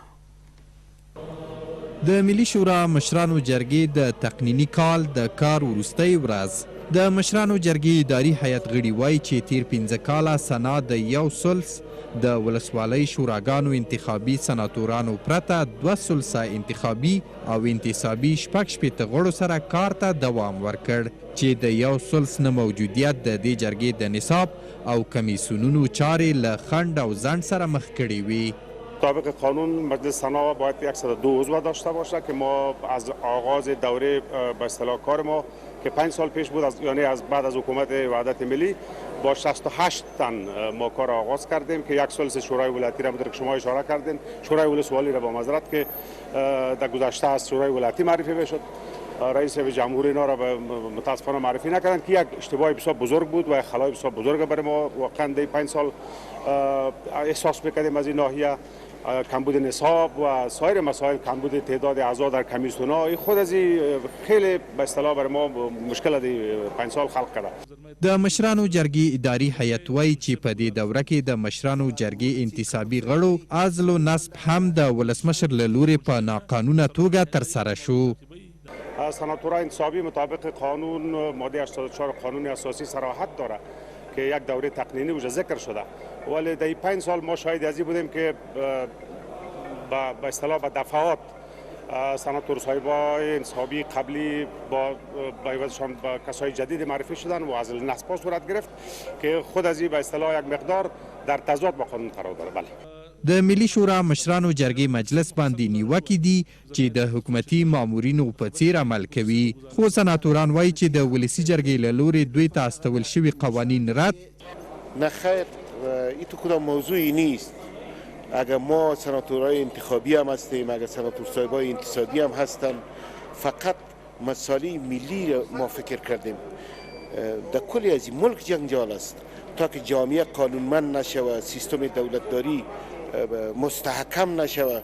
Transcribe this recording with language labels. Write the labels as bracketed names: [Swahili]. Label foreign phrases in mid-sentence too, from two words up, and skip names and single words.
[Pashto] د ملي شورا مشرانو جرګې د تقنیني کال د کار وروستۍ ورځ د مشرانو جرګې اداري هیئت غړي وایي چې تیر 15 کاله سنا د یو ثلث د ولسوالۍ شوراګانو انتخابي سناتورانو پرته 2 ثلثه انتخابي او انتصابي 6 غړو سره کار ته دوام ورکړ چې د یو ثلث نه موجودیت د دې جرګې د نصاب او کمیسیونونو چارې له خنډ او ځنډ سره مخ کړې وي. [Persian] طابق قانون مجلس سنا باید 102 عضو داشته باشه که ما از آغاز دوره به اصطلاح کار ما که 5 سال پیش بود یعنی از بعد از حکومت وحدت ملی با 68 تن ما کار آغاز کردیم که 1 ثلث شورای ولایتی را بوده که شما اشاره کردین. شورای ولسوالی را با معذرت که در گذشته از شورای ولایتی معرفی بشد. رئیس جمهور اینا را متاسفانه معرفی نکردن که یک اشتباه بسیار بزرگ بود و خلای بسیار بزرگ برای ما واقعا در 5 سال احساس میکردیم از این ناحیه. کمبود نصاب و سایر مسائل، کمبود تعداد اعضا در کمیسیون‌ها خود از این خیلی به اصطلاح برای ما مشکل دی 5 سال خلق کرده. [Pashto] د مشرانو جرګې اداري هیئت وایي چې په دې دوره کې د مشرانو جرګې انتصابي غړو عزل و نصب هم د ولسمشر له لورې په ناقانونه توګه ترسره شو. [Persian] سناتورها انتصابی مطابق قانون ماده 84 قانون اساسی صراحت داره که یک دوره تقنینی وجه ذکر شده، ولی در 5 سال ما شاهد ازی بودیم که به اصطلاح به دفعات سناتور صاحبای انتصابی قبلی با عوضشان با کسای جدید معرفی شدن و عزل نصب صورت گرفت که خود ازی به اصطلاح یک مقدار در تضاد با قانون قرار داره. بله. [Pashto] د ملي شورا مشرانو جرګې مجلس باندې نیوکې دي چې د حکومتي مامورینو په څیر عمل کوي، خو سناتوران وایي چې د ولسي جرګې له لورې دوی ته استول شوي قوانین رد. [Persian] نه خیر، این تو کدام موضوعی نیست. اگر ما سناتورهای انتخابی هم هستیم، اگر سناتور صاحبای انتصابی هم هستن، فقط مسائل ملی ما فکر کردیم. در کلی از این ملک جنجال است تا که جامعه قانونمند نشود، سیستم دولتداری مستحکم نشود.